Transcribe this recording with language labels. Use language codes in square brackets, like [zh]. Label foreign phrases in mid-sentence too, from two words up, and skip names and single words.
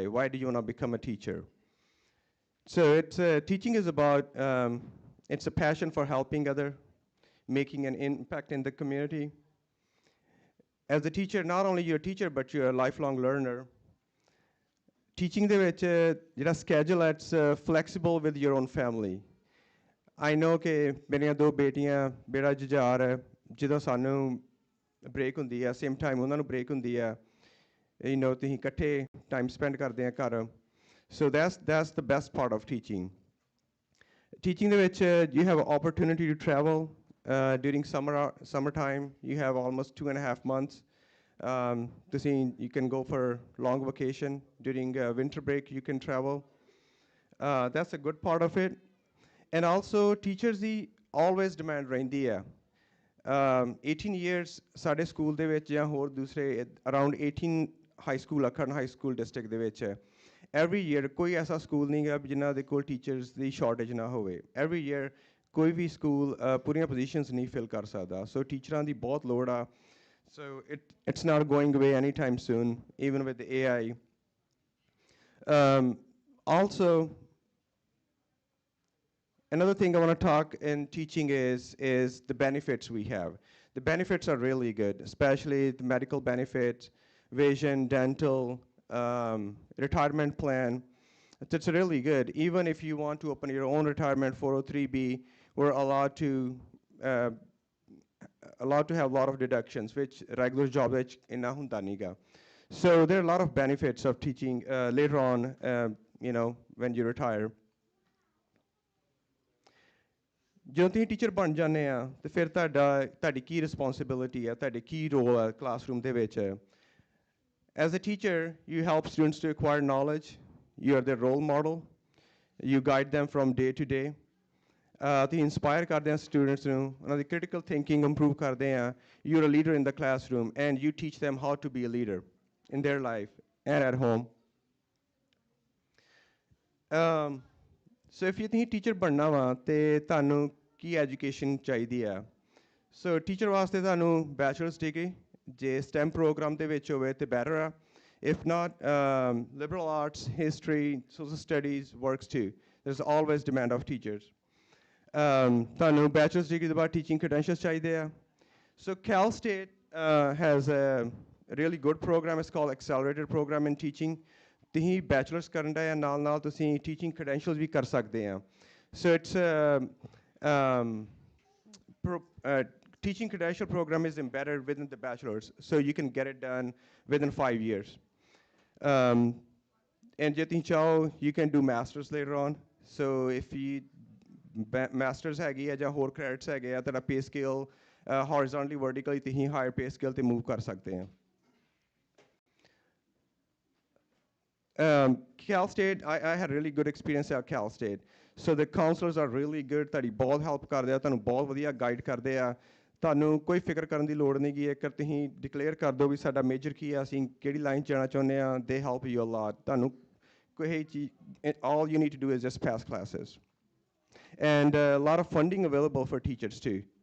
[en] Why do you want to become a teacher? So teaching is about, it's a passion for helping other, making an impact in the community. As a teacher, not only you're a teacher, but you're a lifelong learner. [pa] Teaching ਦੇ ਵਿੱਚ ਜਿਹੜਾ schedule ਹੈ, [en] it's flexible with your own family. I know [pa] ਕਿ ਮੇਰੀਆਂ ਦੋ ਬੇਟੀਆਂ, ਬੇੜਾ ਜੁਝਾਰ ਹੈ, ਜਦੋਂ ਸਾਨੂੰ break ਹੁੰਦੀ ਹੈ, [en] same time [pa] ਉਹਨਾਂ ਨੂੰ break ਹੁੰਦੀ ਹੈ, ਤੁਸੀਂ ਇਕੱਠੇ [en] time spend [pa] ਕਰਦੇ ਆ ਘਰ. [en] So that's the best part of teaching. Teaching [pa] ਦੇ ਵਿੱਚ [en] you have an opportunity to travel during summertime. You have almost 2.5 months. You can go for long vacation. During winter break, you can travel. That's a good part of it. And also, teachers always demand [pa] ਰਹਿੰਦੀ ਹੈ. 18 years ਸਾਡੇ ਸਕੂਲ ਦੇ ਵਿੱਚ ਜਾਂ ਹੋਰ ਦੂਸਰੇ [en] around 18 high school Akhan high school district [pa] ਦੇ ਵਿੱਚ [en] every year [pa] ਕੋਈ ਐਸਾ ਸਕੂਲ ਨਹੀਂ ਹੈ ਜਿਨ੍ਹਾਂ ਦੇ ਕੋਲ teachers ਦੀ shortage ਨਾ ਹੋਵੇ. [en] Every year [pa] ਕੋਈ ਵੀ ਸਕੂਲ ਪੂਰੀਆਂ positions ਨਹੀਂ fill ਕਰ ਸਕਦਾ. So ਟੀਚਰਾਂ ਦੀ ਬਹੁਤ ਲੋੜ ਆ. [en] So it's not going away anytime soon, even with the AI. Also, another thing I want to talk in teaching is the benefits we have. The benefits are really good, especially the medical benefits, vision, dental, retirement plan. It's really good. Even if you want to open your own retirement 403B, we're allowed to have a lot of deductions, which regular job [pa] ਇੰਨਾ ਹੁੰਦਾ ਨੀ ਗਾ. [en] So there are a lot of benefits of teaching later on, when you retire. [pa] ਜਦੋਂ ਤੁਸੀਂ ਟੀਚਰ ਬਣ ਜਾਂਦੇ ਆ ਤੇ ਫਿਰ ਤੁਹਾਡੀ ਕੀ ਰਿਸਪੌਂਸਿਬਿਲਿਟੀ ਹੈ, ਤੁਹਾਡੀ ਕੀ ਰੋਲ ਹੈ ਕਲਾਸਰੂਮ ਦੇ ਵਿੱਚ. [en] As a teacher, you help students to acquire knowledge. You are their role model. You guide them from day to day. [pa] ਤੁਸੀਂ inspire ਕਰਦੇ ਆ students ਨੂੰ, ਉਹਨਾਂ ਦੀ [en] critical thinking [pa] improve ਕਰਦੇ ਆ. [en] You're a leader in the classroom and you teach them how to be a leader in their life and at home. So if you think teacher [pa] ਬਣਨਾ ਵਾ ਤੇ ਤੁਹਾਨੂੰ ਕੀ education ਚਾਹੀਦੀ ਆ. So teacher ਵਾਸਤੇ ਤੁਹਾਨੂੰ [en] bachelor's degree, [pa] ਜੇ [en] STEM program [pa] ਦੇ ਵਿੱਚ ਹੋਵੇ ਤੇ better ਆ. [en] If not, liberal arts, history, social studies works too. There's always demand of teachers. [pa] ਤੁਹਾਨੂੰ [en] bachelor's degree [pa] ਦੇ ਬਾਅਦ [en] teaching credentials [pa] ਚਾਹੀਦੇ ਆ. [en] So Cal State has a really good program. It's called accelerated program in teaching. [pa] ਤੁਸੀਂ bachelor's ਕਰਨ ਦਾ ਨਾਲ ਤੁਸੀਂ [en] teaching credentials [pa] ਵੀ ਕਰ ਸਕਦੇ ਆ. [en] So it's teaching credential program is embedded within the bachelor's, so you can get it done within 5 years. [pa] And ਜੇ ਤੁਸੀਂ ਚਾਹੋ, [en] you can do masters later on. So if you masters [pa] ਹੈਗੀ ਆ ਜਾਂ ਹੋਰ [en] credits [pa] ਹੈਗੇ ਆ, ਤੁਹਾਡਾ [en] pay scale horizontally, vertically ਤੁਸੀਂ higher pay scale ਤੇ move [pa] ਕਰ ਸਕਦੇ ਆ. [en] Cal State, I had really good experience at Cal State. So the counselors are really good. [pa] ਤੁਹਾਡੀ ਬਹੁਤ help ਕਰਦੇ ਆ, ਤੁਹਾਨੂੰ ਬਹੁਤ ਵਧੀਆ guide ਕਰਦੇ ਆ. ਤੁਹਾਨੂੰ ਕੋਈ ਫਿਕਰ ਕਰਨ ਦੀ ਲੋੜ ਨਹੀਂ ਗੀ. ਇੱਕ ਤੁਸੀਂ declare ਕਰ ਦਿਓ ਵੀ ਸਾਡਾ major ਕੀ ਆ, ਅਸੀਂ ਕਿਹੜੀ line 'ਚ ਜਾਣਾ ਚਾਹੁੰਦੇ ਆ. [en] They help you a lot. [pa] ਤੁਹਾਨੂੰ ਕੋਈ ਚੀਜ਼, [en] all you need to do is just pass classes. And a lot of funding available for teachers too.